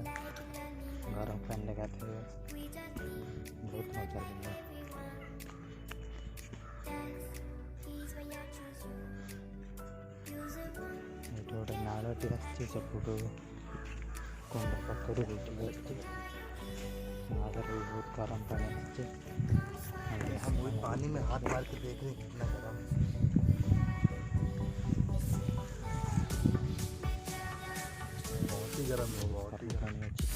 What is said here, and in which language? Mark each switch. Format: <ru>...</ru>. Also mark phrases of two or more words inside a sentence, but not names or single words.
<or>ଗରମ ପାଣିରେ ଗାଧୋଇବା ବହୁତ ମଜା ଲାଗେ। ଏଇଠି ଗୋଟେ ନାଳଟି ଆସିଛି ସେପଟୁ କୁଣ୍ଡ ପାଖରୁ ଏଇଠିକି ଆସିଛି।</or> <hi>नागर भी बहुत गर्म पानी है। हम वही पानी में हाथ मार के देख रहे हैं कितना गर्म है। बहुत ही गर्म है, बहुत ही गर्म पानी है।</hi>